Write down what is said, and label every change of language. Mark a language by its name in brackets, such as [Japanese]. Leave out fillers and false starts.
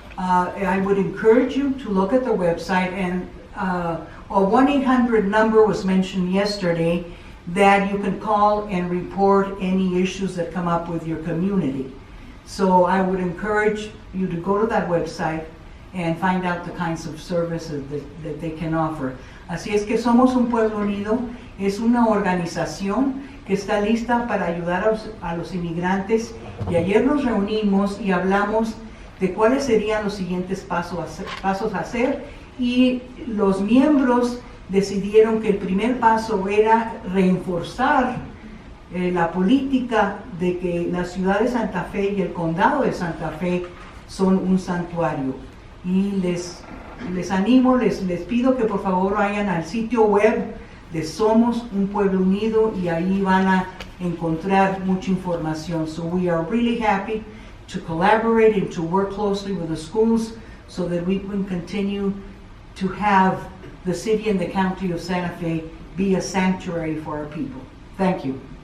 [English] I would encourage you to look at the website, and a 1-800 number was mentioned yesterday that you can call and report any issues that come up with your community. So I would encourage you to go to that website and find out the kinds of services that they can offer. [Spanish] Así es que Somos Un Pueblo Unido es una organización que está lista para ayudar a los inmigrantes, y ayer nos reunimos y hablamos de cuáles serían los siguientes pasos a hacer, y los miembros decidieron que el primer paso era reforzar la política de que la ciudad de Santa Fe y el condado de Santa Fe son un santuario. Y les animo, les pido que por favor vayan al sitio web de Somos Un Pueblo Unido, y ahí van a encontrar mucha información. [English] So we are really happy to collaborate and to work closely with the schools so that we can continue to have the city and the county of Santa Fe be a sanctuary for our people. Thank you.